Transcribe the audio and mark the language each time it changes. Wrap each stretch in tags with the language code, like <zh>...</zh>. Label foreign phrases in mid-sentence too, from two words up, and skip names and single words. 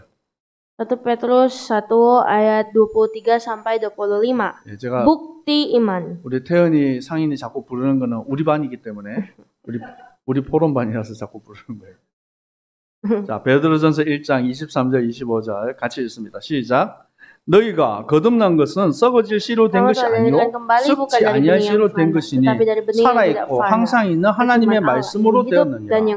<id>1 Petrus 1 ayat 23 sampai 25.</id> <ko>네, 제가</ko> <id>Bukti iman.</id> <ko>우리 태연이 상인이 자꾸 부르는 거는 우리 반이기 때문에 우리 포럼반이라서 자꾸 부르는 거예요. 자, 베드로전서 1장 23절 25절 같이 읽습니다. 시작. 너희가 거듭난 것은 썩어질 씨로 된 것이 아니요 썩지 아니할 씨로 된 것이니 살아있고 항상 있는 하나님의 말씀으로 되었느니라.</ko>